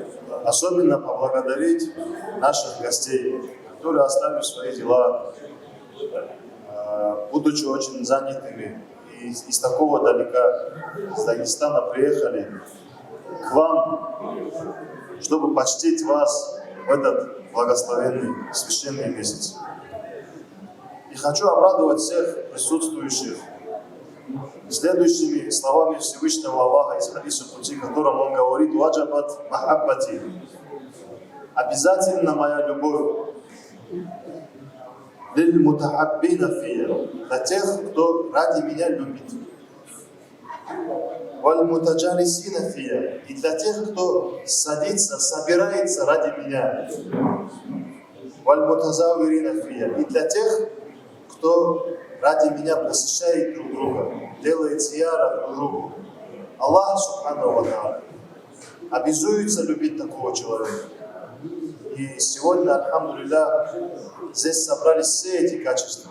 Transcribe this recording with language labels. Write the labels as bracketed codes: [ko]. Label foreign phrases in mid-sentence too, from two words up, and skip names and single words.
[ru] Особенно поблагодарить наших гостей, которые оставили свои дела, будучи очень занятыми, и из такого далека, из Дагестана, приехали к вам, чтобы почтить вас в этот благословенный священный месяц. И хочу обрадовать всех присутствующих следующими словами Всевышнего Аллаха из хадиса пути, в котором он говорит: [ar] «وجبت محبتي» — [ru] обязательно моя любовь [ar] للمتحابين في, [ru] для тех, кто ради меня любит, [ar] والمتجالسين في, [ru] и для тех, кто садится, собирается ради меня, [ar] والمتزاورين في, [ru] и для тех, кто ради меня посещает друг друга, делает зияра друг другу. Аллах [ar] سبحانه وتعالى [ru] обязуется любить такого человека. И сегодня, альхамдулилля, здесь собрались все эти качества.